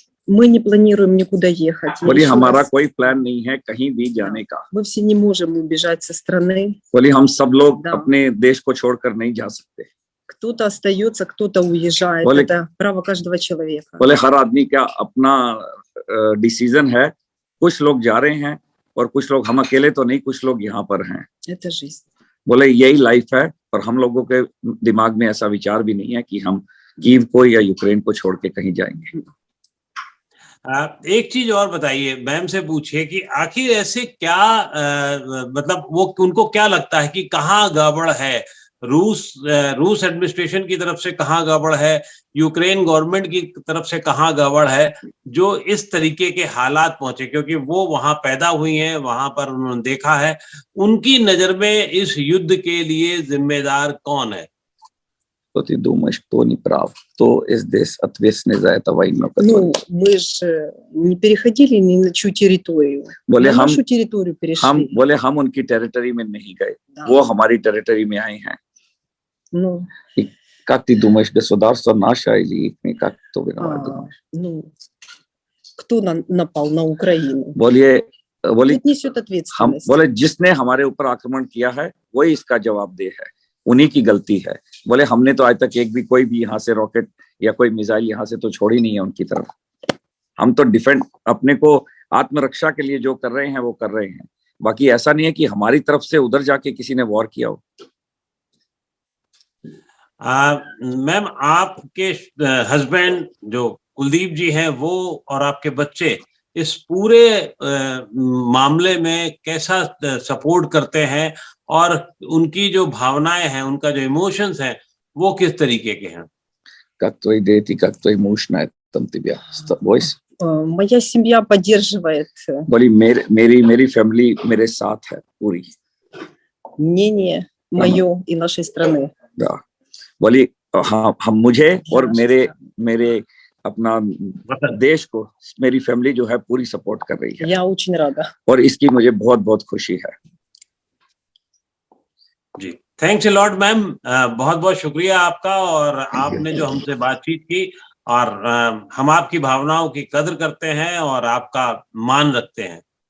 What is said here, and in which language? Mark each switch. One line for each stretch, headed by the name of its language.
Russian: Мы не планируем никуда ехать.
Hindi: बोली हमारा कोई प्लान नहीं है कहीं भी जाने का।
Russian: Мы все не можем убежать со страны.
Hindi: बोली हम सब लोग अपने देश को छोड़कर नहीं जा सकते।
Russian: Кто-то остается, кто-то уезжает.
Hindi: बोले,
Russian: это право каждого человека.
Hindi: बोले हर आदमी का अपना डिसीजन है। कुछ लोग जा रहे हैं और कुछ लोग, हम अकेले तो नहीं, कुछ लोग यहाँ पर हैं।
Russian: Это жизнь.
Hindi: बोले यही लाइफ है और हम लोगों के दिमाग में ऐसा विचार भी नहीं है कि हम कीव को या यूक्रेन को छोड़ के कहीं जाएंगे। एक चीज और बताइए, मैम से पूछिए कि आखिर ऐसे क्या मतलब वो उनको क्या लगता है कि कहाँ गड़बड़ है? रूस एडमिनिस्ट्रेशन की तरफ से कहाँ गड़बड़ है, यूक्रेन गवर्नमेंट की तरफ से कहाँ गड़बड़ है, जो इस तरीके के हालात पहुंचे? क्योंकि वो वहां पैदा हुई हैं, वहां पर उन्होंने देखा है। उनकी नजर में इस युद्ध के लिए जिम्मेदार कौन है?
Russian: Что ты думаешь, кто не прав? Кто здесь ответственный за эту войну? Ну, мы же не переходили ни на чью территорию.
Hindi: बोले
Russian: हम нашу территорию перешли.
Hindi: बोले हम उनकी टेरिटरी में नहीं गए, वो हमारी टेरिटरी में आए हैं।
Russian: Ну, как ты думаешь, государство наше или как кто виноват думаешь? Ну, кто напал на Украину?
Hindi: बोले
Russian: несет ответственность.
Hindi: बोले जिसने हमारे ऊपर आक्रमण किया है वही इसका जवाबदेह है, उन्हीं की गलती है। बोले हमने तो आज तक एक भी कोई भी यहाँ से रॉकेट या कोई मिसाइल यहाँ से तो छोड़ी नहीं है उनकी तरफ। हम तो डिफेंड, अपने को आत्मरक्षा के लिए जो कर रहे हैं वो कर रहे हैं। बाकी ऐसा नहीं है कि हमारी तरफ से उधर जाके किसी ने वॉर किया हो। मैम, आपके हस्बैंड जो कुलदीप जी हैं, वो और आपके बच्चे इस पूरे मामले में कैसा सपोर्ट करते हैं और उनकी जो भावनाएं हैं, उनका जो इमोशंस हैं, वो किस तरीके के हैं?
Russian: Как твои дети, как твои муж на этом тебя? Моя семья поддерживает.
Hindi: बोली मेरी फैमिली मेरे साथ है पूरी।
Russian: Мнение мое и нашей страны. Да.
Hindi: बोली हम मुझे और मेरे अपना देश को, मेरी फैमिली जो है पूरी सपोर्ट कर रही है।
Russian: Я очень рада.
Hindi: और इसकी मुझे बहुत बहुत खुशी है। जी, थैंक्स अ लॉट मैम, बहुत बहुत शुक्रिया आपका, और आपने जो हमसे बातचीत की, और हम आपकी भावनाओं की कदर करते हैं और आपका मान रखते हैं।